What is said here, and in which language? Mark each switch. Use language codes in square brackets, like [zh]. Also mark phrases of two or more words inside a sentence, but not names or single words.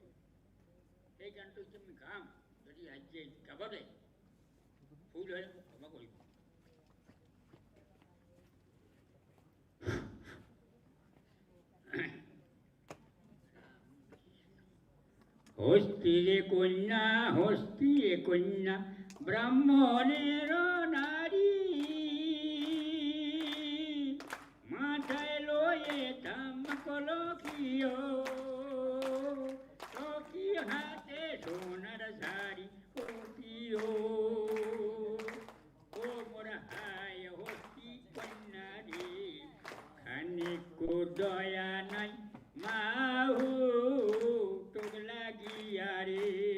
[as] এই গানটো এতিয়া মই গাম, যদি আজি গাবলৈ ভুল হয় মোক ক্ষমা কৰিব. [bn] হস্তিরে কন্যা ব্রাহ্মণের নারী, মাথায় লয়ে তামকল কিয়, হাতে সোনার শাড়ি ও কিয়, ও মোরা হায় হস্তি কন্যা রে, খানিক দয়া নাই মাহু তোর লাগিয়া রে.